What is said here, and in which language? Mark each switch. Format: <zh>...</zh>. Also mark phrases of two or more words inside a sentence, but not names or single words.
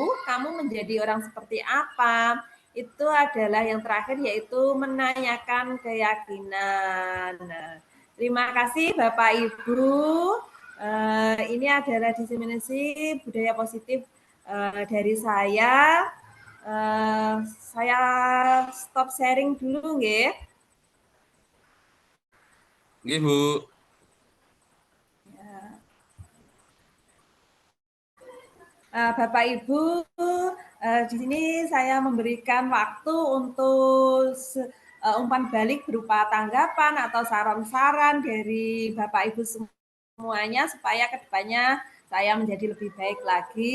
<id>Kamu menjadi orang seperti apa? Itu adalah yang terakhir, yaitu menanyakan keyakinan. Nah, terima kasih Bapak Ibu. Ini adalah diseminasi budaya positif dari saya. Saya</id> <en>stop sharing</en> <id>dulu, nggih. Nggih, Bu. Bapak Ibu, di sini saya memberikan waktu untuk umpan balik berupa tanggapan atau saran-saran dari Bapak Ibu semuanya supaya kedepannya saya menjadi lebih baik lagi.</id>